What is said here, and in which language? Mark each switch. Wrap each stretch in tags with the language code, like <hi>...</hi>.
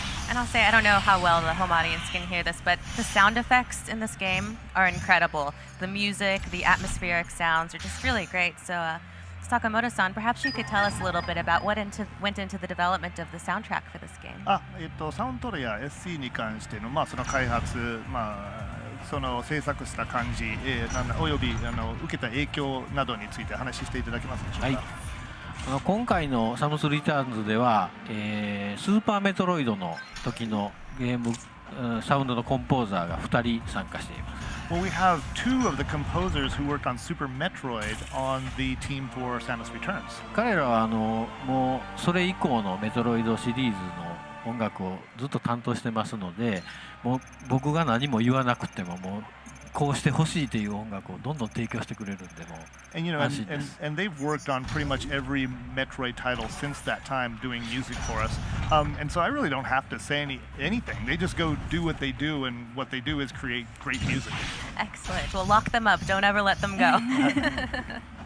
<en>And I'll say, I don't know how well the home audience can hear this, but the sound effects in this game are incredible. The music, the atmospheric sounds are just really great. So Sakamoto-san, perhaps you could tell us a little bit about what went into the development of the soundtrack for this game.</en> <ja>サウンドトレや SC に関しての、その開発、その制作した感じ、および受けた影響などについて話していただけますでしょうか。はい、今回のサムスリターンズでは、スーパーメトロイドの時のゲームサウンドのコンポーザーが2人参加しています。</ja> <en>Well, we have two of the composers who worked on Super Metroid on the team for Samus Returns.</en> <ja>彼らはもうそれ以降のメトロイドシリーズの音楽をずっと担当してますので、もう僕が何も言わなくてももうこうしてほしいという音楽をどんどん提供してくれるんでも</ja> <en>And you know, and they've worked on pretty much every Metroid title since that time, doing music for us. And so I really don't have to say anything. They just go do what they do, and what they do is create great music. Excellent. Well, lock them up. Don't ever let them go.</en>